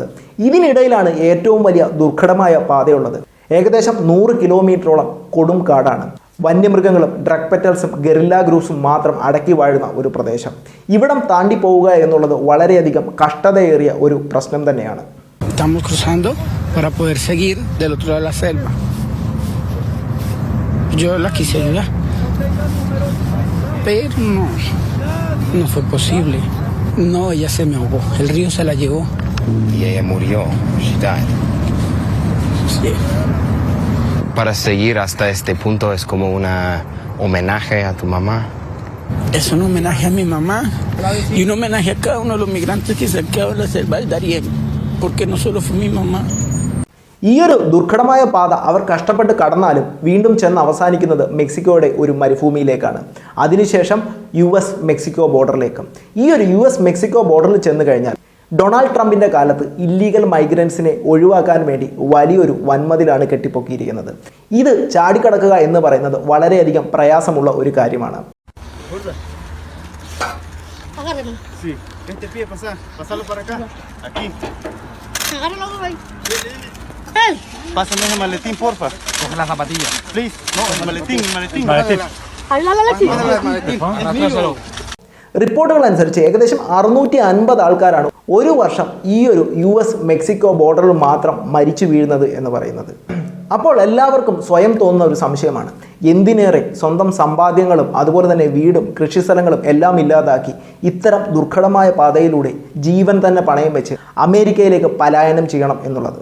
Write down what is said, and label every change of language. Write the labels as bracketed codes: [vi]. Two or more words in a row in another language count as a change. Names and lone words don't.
[ml] ഇതിനിടയിലാണ് ഏറ്റവും വലിയ ദുർഘടമായ പാതയുള്ളത്. ഏകദേശം 100 കിലോമീറ്ററോളം കൊടും കാടാണ്. വന്യമൃഗങ്ങളും [en] drug petals guerrilla groups [ml] മാത്രം അടക്കി വാഴുന്ന ഒരു പ്രദേശം. ഇവിടം താണ്ടി പോവുക എന്നുള്ളത് വളരെയധികം കഷ്ടതയേറിയ ഒരു പ്രശ്നം തന്നെയാണ്. [es] Estamos cruzando para poder seguir del otro lado de la selva. Yo la quise ayudar, pero no fue posible. No, ella se me ahogó, el río se la llevó. Y ella murió. [en] She died. [es] Sí. Para seguir hasta este punto es como un homenaje a tu mamá. Es un homenaje a mi mamá y un homenaje a cada uno de los migrantes que se han quedado en la selva del Darién, porque no solo fue mi mamá. [ml] ഈ ഒരു ദുർഘടമായ പാത അവർ കഷ്ടപ്പെട്ട് കടന്നാലും വീണ്ടും ചെന്ന് അവസാനിക്കുന്നത് മെക്സിക്കോയുടെ ഒരു മരുഭൂമിയിലേക്കാണ്. അതിനുശേഷം US മെക്സിക്കോ ബോർഡറിലേക്കും. ഈ ഒരു US മെക്സിക്കോ ബോർഡറിൽ ചെന്ന് കഴിഞ്ഞാൽ ഡൊണാൾഡ് ട്രംപിൻ്റെ കാലത്ത് [en] illegal migrants [ml] ഒഴിവാക്കാൻ വേണ്ടി വലിയൊരു വൻമതിലാണ് കെട്ടിപ്പൊക്കിയിരിക്കുന്നത്. ഇത് ചാടിക്കടക്കുക എന്ന് പറയുന്നത് വളരെയധികം പ്രയാസമുള്ള ഒരു കാര്യമാണ്. [es] Pásame ese maletín, porfa. Coge la zapatilla. Please. No, el maletín. Maletín. [ml] റിപ്പോർട്ടുകൾ അനുസരിച്ച് ഏകദേശം 650 ആൾക്കാരാണ് ഒരു വർഷം ഈ ഒരു US മെക്സിക്കോ ബോർഡറിൽ മാത്രം മരിച്ചു വീഴുന്നത് എന്ന് പറയുന്നത്. അപ്പോൾ എല്ലാവർക്കും സ്വയം തോന്നുന്ന ഒരു സംശയമാണ്, എന്തിനേറെ സ്വന്തം സമ്പാദ്യങ്ങളും അതുപോലെ തന്നെ വീടും കൃഷിസ്ഥലങ്ങളും എല്ലാം ഇല്ലാതാക്കി ഇത്തരം ദുർഘടമായ പാതയിലൂടെ ജീവൻ തന്നെ പണയം വെച്ച് അമേരിക്കയിലേക്ക് പലായനം ചെയ്യണം എന്നുള്ളത്.